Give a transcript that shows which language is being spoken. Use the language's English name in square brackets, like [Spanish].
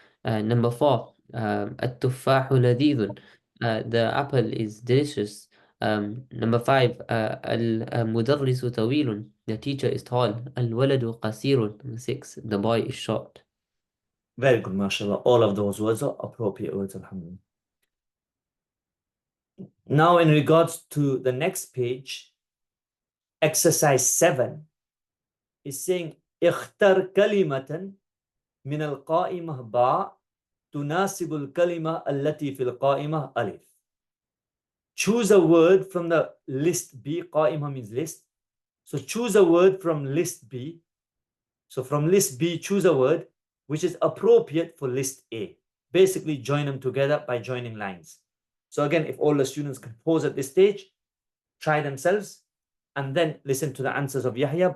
[English] Number 4, [Arabic] التفاح لذيذ, [English] the apple is delicious. Number 5, [Arabic] المدرس طويل, [English] the teacher is tall. [Arabic] الولد قصير. [English] Number 6, the boy is short. Very good, mashallah. All of those words are appropriate words, alhamdulillah. Now, in regards to the next page, exercise 7 is saying, [Arabic] اختر كلمة من القائمة باء تناسب الكلمة التي في القائمة ألف. [English] Choose a word from the list B. قائمة means list. So choose a word from list B. So from list B, choose a word which is appropriate for list A. Basically, join them together by joining lines. So again, if all the students can pause at this stage, try themselves, and then listen to the answers of Yahya.